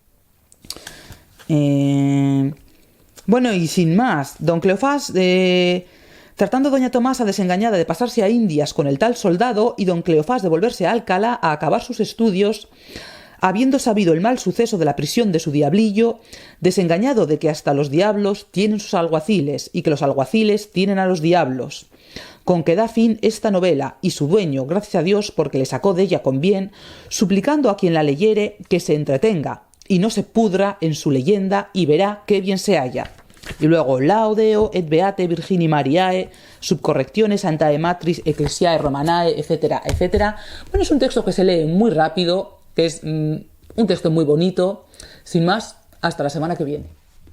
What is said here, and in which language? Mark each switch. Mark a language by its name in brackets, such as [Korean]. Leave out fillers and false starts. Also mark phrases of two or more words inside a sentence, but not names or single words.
[Spanish] Bueno, y sin más, don Cleofás, tratando a doña Tomasa desengañada de pasarse a Indias con el tal soldado, y don Cleofás de volverse a Alcalá a acabar sus estudios, habiendo sabido el mal suceso de la prisión de su diablillo, desengañado de que hasta los diablos tienen sus alguaciles y que los alguaciles tienen a los diablos. Con que da fin esta novela, y su dueño, gracias a Dios porque le sacó de ella con bien, suplicando a quien la leyere que se entretenga y no se pudra en su leyenda, y verá qué bien se halla. Y luego, [Latin] laudeo et beate Virgini Mariae, subcorrecciones Santae Matris Ecclesiae Romanae, [Spanish] etcétera, etcétera. Bueno, es un texto que se lee muy rápido, que es un texto muy bonito. Sin más, hasta la semana que viene.